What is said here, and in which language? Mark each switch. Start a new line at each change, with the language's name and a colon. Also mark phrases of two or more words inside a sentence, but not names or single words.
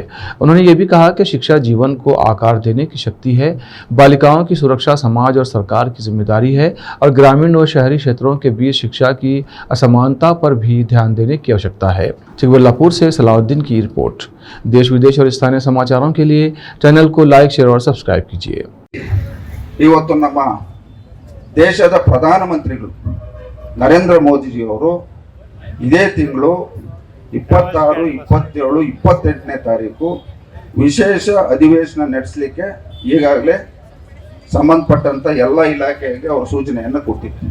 Hindi: उन्होंने ये भी कहा कि शिक्षा जीवन को आकार देने की शक्ति है, बालिकाओं की सुरक्षा समाज और सरकार की जिम्मेदारी है और ग्रामीण व शहरी क्षेत्रों के बीच शिक्षा की असमानता पर भी ध्यान देने की आवश्यकता है। चिकबल्लापुर से सलाउद्दीन की रिपोर्ट। देश विदेश और स्थानीय समाचारों के लिए चैनल को लाइक, शेयर और सब्सक्राइब कीजिए।
Kannada: ಇವತ್ತು ನಮ್ಮ ದೇಶದ ಪ್ರಧಾನಮಂತ್ರಿಗಳು ನರೇಂದ್ರ ಮೋದಿಜಿಯವರು ಇದೇ ತಿಂಗಳು 26, 27, 28ನೇ ತಾರೀಕು ವಿಶೇಷ ಅಧಿವೇಶನ ನಡೆಸಲಿಕ್ಕೆ ಈಗಾಗಲೇ ಸಂಬಂಧಪಟ್ಟಂತ ಎಲ್ಲ ಇಲಾಖೆಗೆ ಅವರು ಸೂಚನೆಯನ್ನು ಕೊಟ್ಟಿದ್ದಾರೆ.